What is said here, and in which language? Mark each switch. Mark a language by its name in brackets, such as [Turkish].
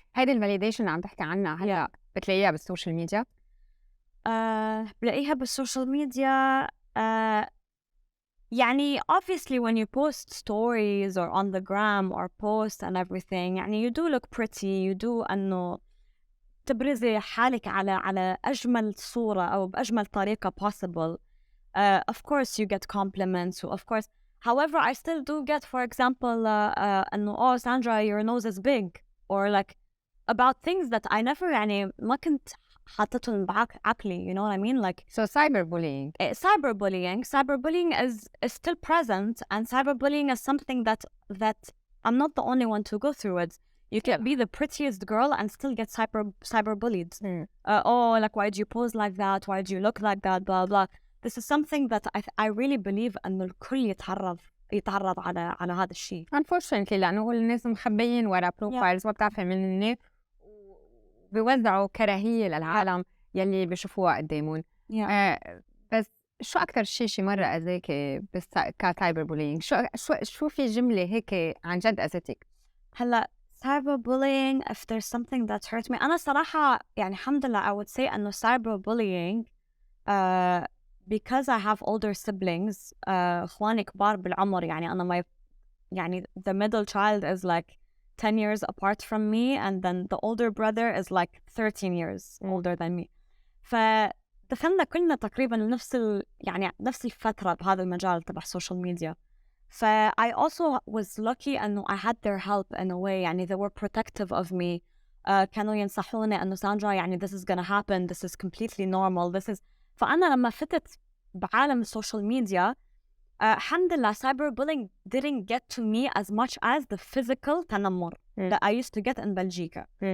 [Arabic] هيدي الفاليديشن عم تحكي عنها هلا بتلاقيها بالسوشيال ميديا. بلاقيها بالسوشيال ميديا. [English] يعني obviously when you post stories or on the gram or post and everything, يعني you do look pretty, you do [Arabic] أنه تبرزي حالك على أجمل صورة أو بأجمل طريقة [English] possible. Of course you get compliments, of course. However, I still do get, for example, أنه oh Sandra, your nose is big, or like about things that I never [Arabic] يعني ما كنت حاطتهم بعقلي. [English] you know what I mean? Like So cyberbullying. Cyberbullying is still present, and cyberbullying is something that I'm not the only one to go through it. You can be the prettiest girl and still get cyberbullied. Oh, like, why do you pose like that? Why do you look like that? Blah blah. This is something that I really believe [Arabic] إنه الكل يتعرض على هذا الشيء. [English] Unfortunately [Arabic] لأنه الناس مخبيين ورا بروفايلز ما بتعرفي منهم، بيوزعوا كراهية للعالم يلي بيشوفوها قدامهم. بس شو أكتر شي مرة أذاك كسايبر بولينج؟ شو في جملة هيك عن جد أذتك؟ [English] هلا cyberbullying, if there's something that hurt me, [Arabic] أنا صراحة يعني الحمد لله [English] I would say إنه cyberbullying because I have older siblings, [Arabic] إخواني كبار بالعمر، يعني أنا يعني [English] the middle child is like 10 years apart from me, and then the older brother is like 13 years older than me. [Arabic] فدخلنا كلنا تقريبا نفس الفترة بهذا المجال تبع السوشيال ميديا. [English] I also was lucky إنه I had their help in a way. يعني they were protective of me. [Arabic] كانوا ينصحوني إنه ساندرا يعني [English] this is gonna happen, this is completely normal, this is. [Arabic] فأنا لما فتت بعالم السوشيال ميديا الحمد لله [English] cyberbullying didn't get to me as much as the physical تنمر that I used to get in بلجيكا.